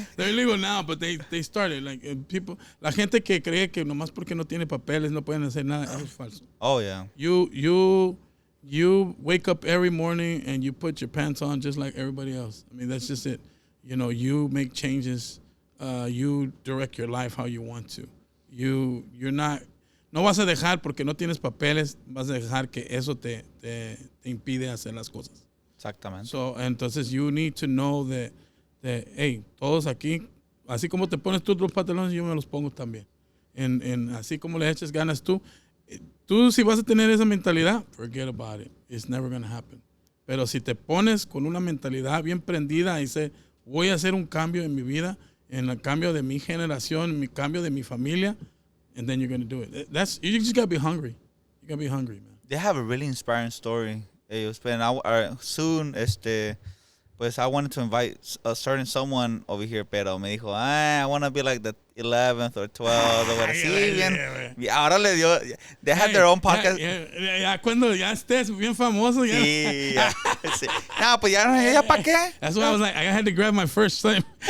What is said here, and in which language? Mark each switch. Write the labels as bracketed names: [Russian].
[English] They're illegal now, but they started like people. [Spanish] La gente que cree que nomás porque no tiene papeles no pueden hacer nada, eso es falso. [English] Oh yeah. You wake up every morning and you put your pants on just like everybody else. I mean, that's just it. You make changes. You direct your life how you want to. You're not. [Spanish] No vas a dejar porque no tienes papeles, vas a dejar que eso te impide hacer las cosas. Exactamente. So, entonces [English] you need to know that hey, [Spanish] todos aquí, así como te pones tú los pantalones, yo me los pongo también. En así como le eches ganas tú si vas a tener esa mentalidad, [English] forget about it. It's never going to happen. [Spanish] Pero si te pones con una mentalidad bien prendida y dices, voy a hacer un cambio en mi vida, en el cambio de mi generación, en el cambio de mi familia, [English] and then you're going to do it. You just got to be hungry. You got to be hungry, man. They have a really inspiring story. Soon, pues I wanted to invite a certain someone over here, [Spanish] pero me dijo, [English] I want to be like the 11th or 12th or whatever. [Spanish] Sí, bien. Y ahora le dio, [English] they have their own podcast. [Spanish] Ya cuando ya estés bien famoso, ya. Sí, ya. Sí. No, pues ya para qué. [English] That's why I was like, I had to grab my first time.